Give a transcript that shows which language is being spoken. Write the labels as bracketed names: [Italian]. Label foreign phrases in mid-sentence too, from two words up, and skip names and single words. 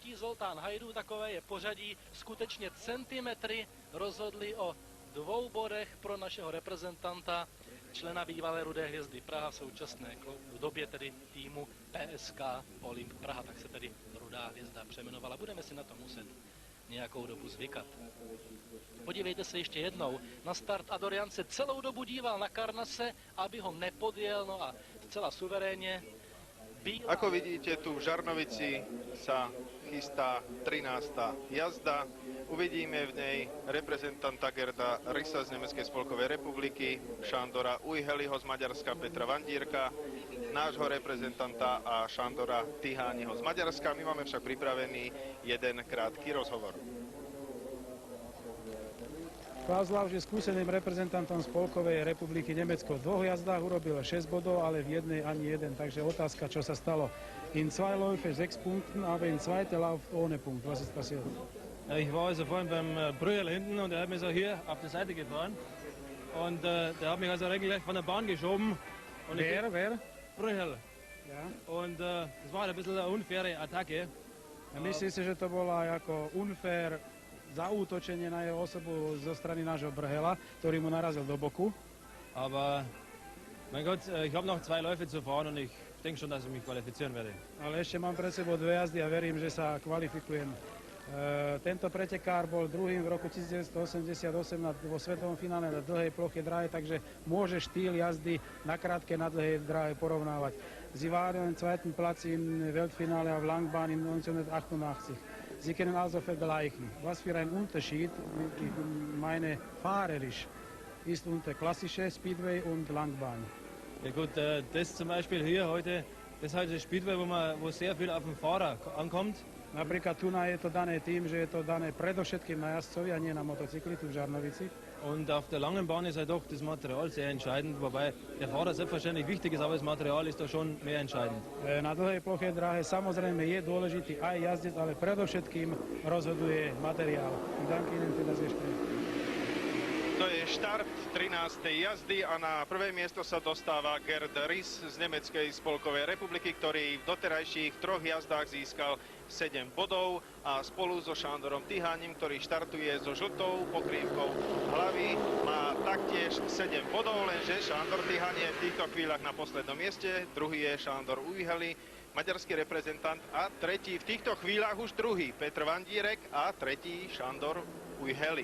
[Czech] Zoltán Hajdu, takové je pořadí. Skutečně centimetry rozhodli o 2 bodech pro našeho reprezentanta, člena bývalé Rudé hvězdy Praha, v současné době tedy týmu PSK Olymp Praha, tak se tedy Rudá hvězda přejmenovala. Budeme si na to muset nějakou dobu zvykat. Podívejte se ještě jednou na start. Adorjan se celou dobu díval na Karnase, aby ho nepodjel, no a zcela suverénně. [Slovak] Ako vidíte, tu v Žarnovici sa chystá 13. jazda. Uvidíme v nej reprezentanta Gerda Rissa z Nemeckej spolkovej republiky, Šandora Ujheliho z Maďarska, Petra Vandírka, nášho reprezentanta a Šandora Tihániho z Maďarska. My máme však pripravený jeden krátky rozhovor. Klaus Lausch je skúseným reprezentantom Spolkovej republiky Nemecko. V 2 jazdách urobil 6 bodov, ale v jednej ani jeden. Takže otázka, čo sa stalo. [German] In 2 Läufe 6 Punkten, aber in 2. Lauf ohne Punkt. Was ist passiert? Ja, ich war also vorhin beim Brühl hinten und er hat mich so hier auf die Seite gefahren. Und der hat mich also regelrecht von der Bahn geschoben. Und Wer? Brühl. Ja. Und das war ein bisschen eine unfaire Attacke. [Slovak] A myslíš si, že to bola ako unfair zaútočenie na jeho osobu zo strany nášho Brhela, ktorý mu narazil do boku? [German] Aber mein Gott, ich habe noch 2 Läufe zu fahren und ich denke schon, dass ich mich qualifizieren werde. [Slovak] Ale ešte mám pred sebou 2 jazdy a verím, že sa kvalifikujem. Tento pretekár bol druhým v roku 1988 vo svetovom finále na dlhej ploche dráhe, takže môže štýl jazdy na krátke, na dlhej dráhe porovnávať. [German] Sie waren im zweiten Platz im Weltfinale auf Langbahn in 1988. Sie können also vergleichen. Was für ein Unterschied, ich meine fahrerisch, ist unter klassische Speedway und Langbahn. Ja gut, das zum Beispiel hier heute, das ist halt das Speedway, wo sehr viel auf den Fahrer ankommt. [Slovak] Napríklad tu je to dané tým, že je to dané predovšetkým na jazdcovi a nie na motocykli tu v Žarnovici. [German] Und auf der langen Bahn ist halt doch das Material sehr entscheidend, wobei der Fahrer selbstverständlich wichtig ist, aber das Material ist da schon mehr entscheidend. [Slovak] Na dlhej ploche dráhe samozrejme je dôležitý aj jazdec, ale predovšetkým rozhoduje materiál. [German] Danke Ihnen für das Gespräch. [Slovak] To je štart 13. jazdy a na prvé miesto sa dostáva Gerd Riss z Nemeckej spolkovej republiky, ktorý v doterajších 3 jazdách získal 7 bodov a spolu so Šándorom Tihánim, ktorý štartuje so žltou pokrývkou hlavy, má taktiež 7 bodov, lenže Šándor Tihán je v týchto chvíľach na poslednom mieste, druhý je Šándor Ujheli, maďarský reprezentant a tretí v týchto chvíľach už druhý Petr Vandírek a tretí Šándor Ujheli.